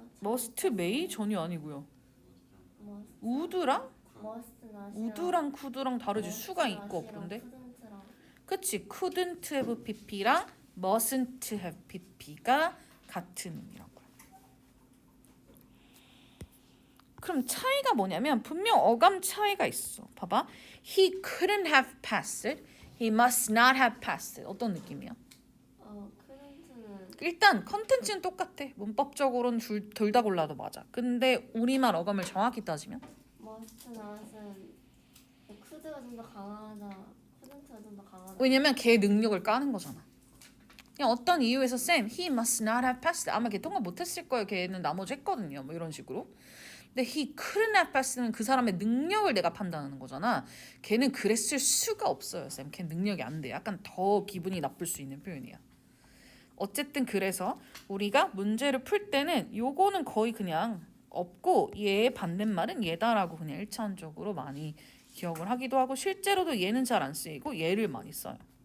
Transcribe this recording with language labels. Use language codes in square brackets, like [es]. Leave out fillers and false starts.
[ko] must may 전혀 아니고요. [en] must would랑 not이랑 [ko] would랑 could랑 다르지. 수가 있고 없던데. [en] couldn't랑 [ko] 그치? couldn't have pp랑 mustn't have pp가 같은 의미라고요. 그럼 차이가 뭐냐면 분명 어감 차이가 있어. 봐봐. [en] He couldn't have passed. He must not have passed. [ko] 어떤 느낌이야? [en] couldn't는 [ko] 일단 컨텐츠는 똑같아. 문법적으로는 둘 다 골라도 맞아. 근데 우리말 어감을 정확히 따지면 must not은 could가 좀 더 강하다. couldn't가 좀 더 강하다. 왜냐면 걔 능력을 까는 거잖아. 그냥 어떤 이유에서 쌤, [en] he must not have passed. [ko] 아마 걔 통과 못했을 거예요. 걔는 나머지 했거든요. 뭐 이런 식으로. 근데 [en] he couldn't have passed [ko] 는 그 사람의 능력을 내가 판단하는 거잖아. 걔는 그랬을 수가 없어요, 쌤. 걔 능력이 안 돼. 약간 더 기분이 나쁠 수 있는 표현이야. 어쨌든 그래서 우리가 문제를 풀 때는 요거는 거의 그냥 없고 얘의 반대말은 얘다라고 그냥 1차원적으로 많이 기억을 하기도 하고 실제로도 얘는 잘 안 쓰이고 얘를 많이 써요.